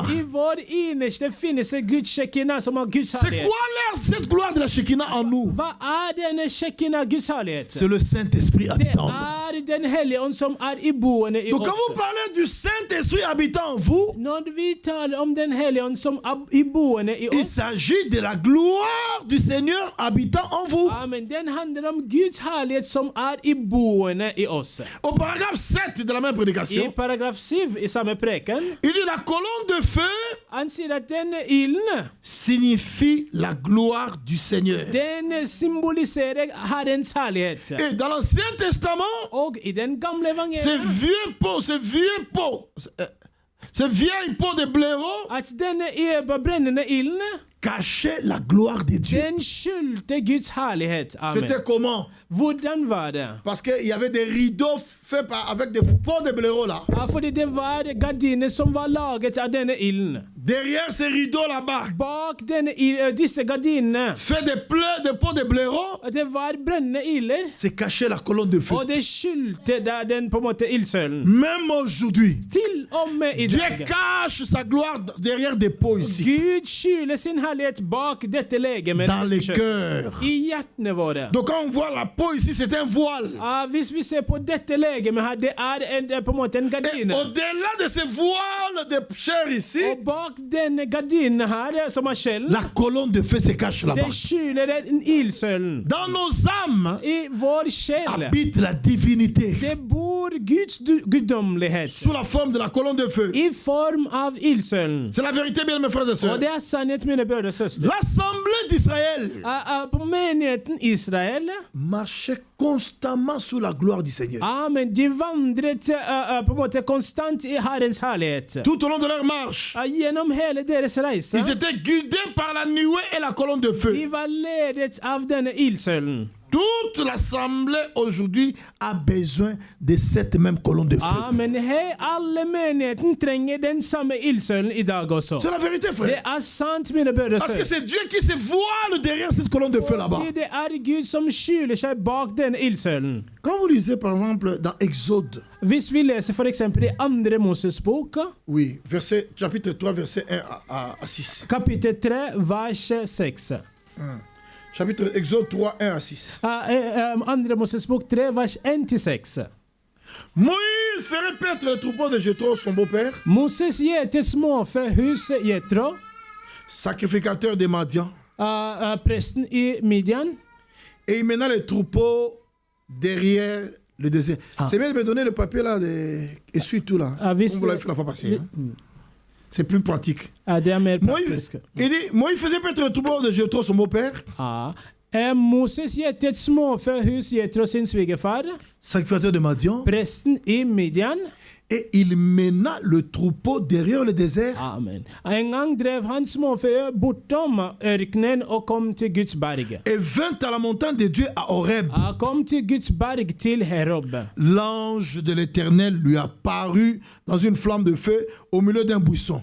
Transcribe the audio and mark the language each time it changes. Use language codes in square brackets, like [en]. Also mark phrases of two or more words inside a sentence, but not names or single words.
[no] I vår innerste finnes det Guds Shekinah som har Guds [fr] C'est [no] herlighet. [fr] quoi cette gloire de la Shekinah en nous? [no] Hva denne Shekinah, Guds herlighet? [fr] C'est le Saint-Esprit [no] Det [fr] habitant en nous. [no] den hellige ånd som iboende i [fr] Donc [no] oss. [fr] quand vous parlez du Saint-Esprit habitant en vous, [no] Når vi taler om den hellige ånd som iboende i [fr] il [no] oss, [fr] s'agit de la gloire du Seigneur habitant en vous. [no] amen, den handler om Guds herlighet som iboende i oss. [fr] Au paragraphe 7 de la même [no] I [fr] prédication, [no] paragraf 7 i samme preken, [fr] il dit la colonne de feu [no] han sier at denne ilden, [fr] signifie la gloire du Seigneur. [no] den symboliserer Herrens herlighet. [fr] Et dans l'Ancien Testament, [no] Og i den gamle [fr] ces [no] evangeliet, [fr] vieux pots, ces vieilles pots de blaireau [no] at denne brennende ilden, [fr] cachaient la gloire de Dieu. [no] den skjulte Guds herlighet. [fr] Amen. C'était comment? [no] Hvordan var det? [fr] Parce qu'il y avait des rideaux faits avec des pots de blaireau là. [no] Fordi det var gardiner som var laget av denne ilden. [fr] Derrière ces rideaux là-bas, [no] Bak disse gardinene, [fr] fait des pots de blaireau, [no] det var brennende ilder, [fr] c'est caché la colonne de feu. [no] og det skjulte den på en måte ildsølen. [fr] Même aujourd'hui, [no] Til og med i [fr] Dieu [no] dag. [fr] cache sa gloire derrière des pots ici. [no] Gud skjuler sin herlighet herlighet bak dette legemet. [fr] dans les cœurs. [no] I hjertene våre. [fr] Donc quand on voit la peau ici, c'est un voile. [no] Hvis vi ser på dette legemet her, det på en måte en [fr] Et [no] gardine. [fr] au-delà de ce voile de chair ici, [no] Og bak denne gardinen her, som er skjellen, [fr] la colonne de feu se cache là-bas. [no] det skjuler en ildsølen. [fr] Dans nos âmes [no] I vår sjel, [fr] habite la divinité [no] det bor Guds guddommelighet. [fr] sous la forme de la colonne de feu. [no] I form av ildsølen. [fr] C'est la vérité, bien mes frères et sœurs. [no] Og det er sannhet, mine brødre og søstre. [fr] L'assemblée d'Israël [no] På menigheten Israel, [fr] marchait constamment sous la gloire du Seigneur. [no] amen, de vandret på en måte konstant i Herrens herlighet. [fr] Tout au long de leur marche, [no] Gjennom hele deres reise, [fr] ils étaient guidés par la nuée et la colonne de feu. [no] de var ledet av denne ildsølen. [fr] Toute l'assemblée aujourd'hui a besoin de cette même colonne de feu. Amen. [no] Hei, alle menigheten trenger den samme ildsølen i dag også. [fr] C'est la vérité, [no] Det [fr] frère. [no] er sant, mine brødre og [fr] Parce que [no] søstre. [fr] c'est Dieu qui se voile derrière cette colonne de feu là-bas. [no] Fordi det er Gud som skjuler seg bak denne ildsølen. [fr] Quand vous lisez par exemple dans Exode, [no] Hvis vi leser for eksempel i andre Moses bok, [fr] oui, chapitre 3, verset 1 à 6. [no] kapittel 3, vers 6. [fr] Chapitre Exode 3, 1 à 6. [no] Andre Moses bok 3, vers 1-6. [fr] Moïse ferait paître le troupeau de Jéthro, son beau-père, [no] Moses gjeter småfe hus Jetro, [fr] sacrificateur de Madian, [no] presten i Midian. [fr] et il mena les troupeaux derrière le désert. C'est bien de me donner le papier là, et suit tout là, Ah, comme vous l'avez fait la fois passée. Hein. C'est plus pratique. [no] Det er mer [fr] Moïse, [no] praktisk. [fr] il dit, Moïse faisait paître le troupeau de Jéthro, son beau-père, [no] Moses gjetet småfe hus Jetro sin svigerfar, [fr] sacrificateur de Madian, [no] presten i Midian. [fr] et il mena le troupeau derrière le désert. Amen. [no] En gang drev han småfe bortom ørkenen og kom til Guds berg. [fr] Et vint à la montagne de Dieu à Horeb. [no] Kom til Guds berg til Herob. [fr] L'ange de l'Éternel lui apparut dans une flamme de feu au milieu d'un buisson.